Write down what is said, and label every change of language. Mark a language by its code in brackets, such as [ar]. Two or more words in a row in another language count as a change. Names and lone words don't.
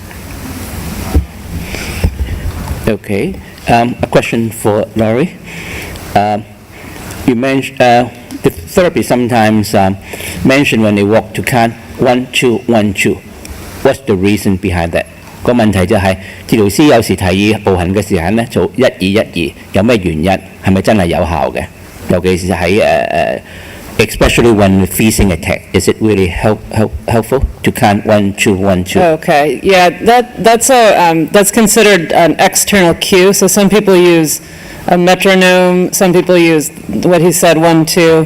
[en] Okay. A question for Laurie. You mentioned the therapy sometimes mention when they walk to count 1, 2, 1, 2. What's the reason behind that? [yue] 個問題就係治療師有時提議步行嘅時候咧做1、2、1、2，有咩原因？係咪真係有效嘅？尤其是喺 [en] especially when facing attack, is it really helpful to count 1, 2, 1, 2? Okay, yeah, that's considered an external cue. So some people use a metronome, some people use what he said, 1, 2.